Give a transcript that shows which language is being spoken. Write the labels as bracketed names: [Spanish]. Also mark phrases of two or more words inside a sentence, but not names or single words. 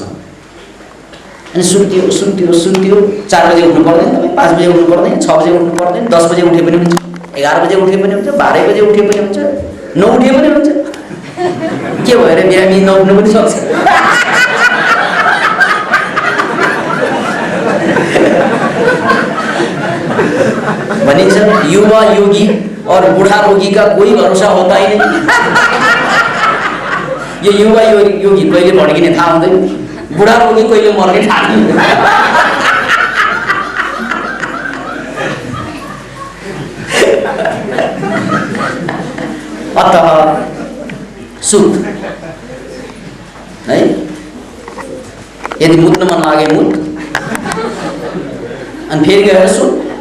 [Nepali] अनि सुत्यो सुत्यो सुत्यो, 4 बजे उठ्नु पर्दैन, तपाईँ 5 बजे उठ्नु पर्दैन, 6 बजे उठ्नु पर्दैन, 10 बजे उठे पनि हुन्छ, 11 बजे उठे पनि हुन्छ, 12 बजे उठे पनि हुन्छ, 9 उठे पनि हुन्छ। के भएर बिरामी नउठ्नु पनि सक्छ। [Hindi] भनिन्छ युवा योगी और बूढ़ा रोगी का कोई भरोसा होता ही नहीं। [Nepali] यो युवा योगी कहिले भड्किने थाहा हुँदैन, बुढा रोगी कहिले मर्ने थाहा हुँदैन। अतः सुत है, यदि मुत्न मन लागे मुत, अनि फेरि गएर सुत।